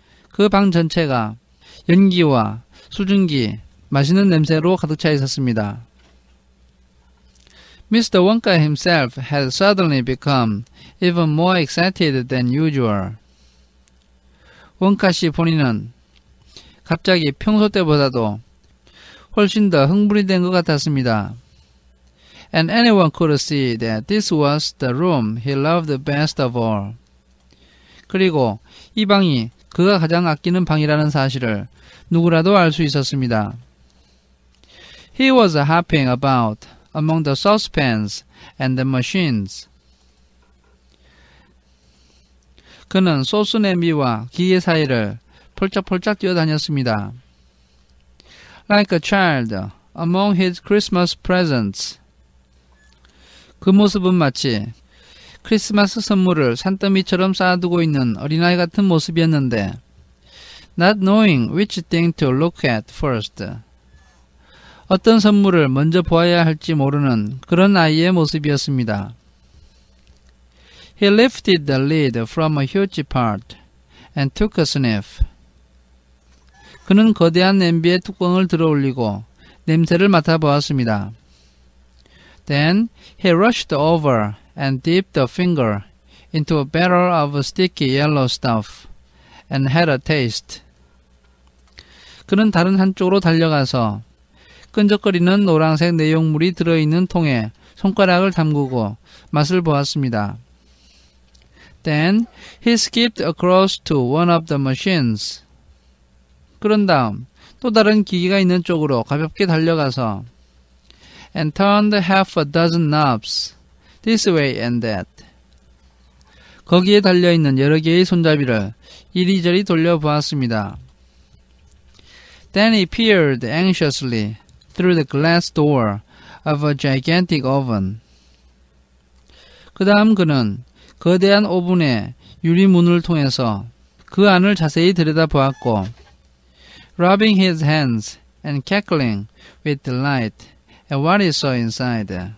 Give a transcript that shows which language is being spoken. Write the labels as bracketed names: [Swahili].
[Korean] 그 방 전체가 연기와 수증기, 맛있는 냄새로 가득 차 있었습니다. [English] Mr. Wonka himself had suddenly become even more excited than usual. [Korean] 원카 씨 본인은 갑자기 평소 때보다도 훨씬 더 흥분이 된 것 같았습니다. [English] And anyone could see that this was the room he loved best of all. [Korean] 그리고 이 방이 그가 가장 아끼는 방이라는 사실을 누구라도 알 수 있었습니다. [English] He was hopping about among the saucepans and the machines. [Korean] 그는 소스 냄비와 기계 사이를 폴짝폴짝 뛰어다녔습니다. [English] Like a child among his Christmas presents. [Korean] 그 모습은 마치 크리스마스 선물을 산더미처럼 쌓아두고 있는 어린아이 같은 모습이었는데 [English] Not knowing which thing to look at first. [Korean] 어떤 선물을 먼저 보아야 할지 모르는 그런 아이의 모습이었습니다. [English] He lifted the lid from a huge pot and took a sniff. [Korean] 그는 거대한 냄비의 뚜껑을 들어올리고 냄새를 맡아보았습니다. [English] Then he rushed over and dipped a finger into a barrel of sticky yellow stuff and had a taste. [Korean] 그는 다른 한쪽으로 달려가서 끈적거리는 노란색 내용물이 들어있는 통에 손가락을 담그고 맛을 보았습니다. [English] Then he skipped across to one of the machines. [Korean] 그런 다음 또 다른 기계가 있는 쪽으로 가볍게 달려가서 [English] and turned half a dozen knobs this way and that. [Korean] 거기에 달려있는 여러 개의 손잡이를 이리저리 돌려보았습니다. [English] Then he peered anxiously through the glass door of a gigantic oven. [Korean] 그 다음 그는 거대한 오븐의 유리문을 통해서 그 안을 자세히 들여다보았고 [English] rubbing his hands and cackling with delight at what he saw inside.